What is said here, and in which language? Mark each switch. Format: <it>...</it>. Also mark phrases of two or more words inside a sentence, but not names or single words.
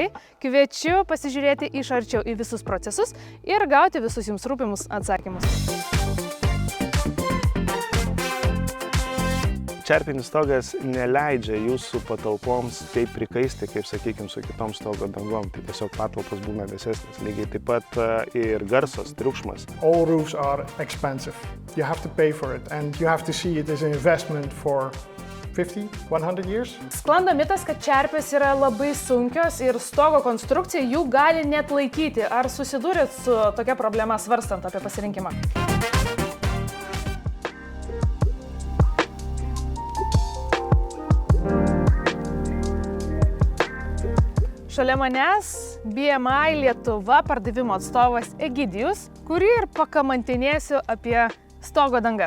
<lt>Kviečiu pasižiūrėti iš arčiau į visus procesus ir gauti visus jums rūpimus atsakymus. Čerpinis stogas neleidžia jūsų patalpoms taip prikaisti, kaip, sakykime, su kitom stogo dangom. Tai tiesiog patalpos būna vėsesnės. Lygiai taip pat ir garsas, triukšmas.</lt> <en>All roofs are expensive. You have to pay for it and you have to see it as an investment for 50, 100 years.</en> <lt>Sklando mitas, kad čerpės yra labai sunkios ir stogo konstrukcija jų gali net laikyti. Ar susidūrėt su tokia problema svarstant apie pasirinkimą? Šalia manęs BMI Lietuva pardavimo atstovas Egidijus, kurį ir pakamantinėsiu apie stogo dangas.</lt>